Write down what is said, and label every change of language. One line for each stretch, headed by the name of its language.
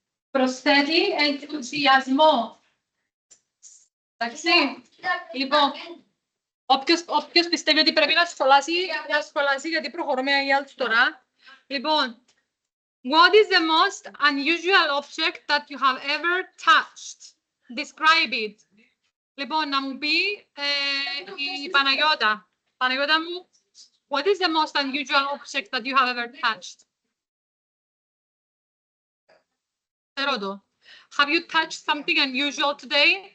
Greek: Προσθέτει ενθουσιασμό. Εντάξει. Λοιπόν, όποιος πιστεύει ότι πρέπει να σχολάσει γιατί προχωρούμε οι άλλοι τώρα. Λοιπόν,
English: what is the most unusual object that you have ever touched? Describe it.
Greek: Λοιπόν, να μου πει η Παναγιώτα.
English: Παναγιώτα μου, what is the most unusual object that you have ever touched?
Greek: Ρώτα.
English: Have you touched something unusual today?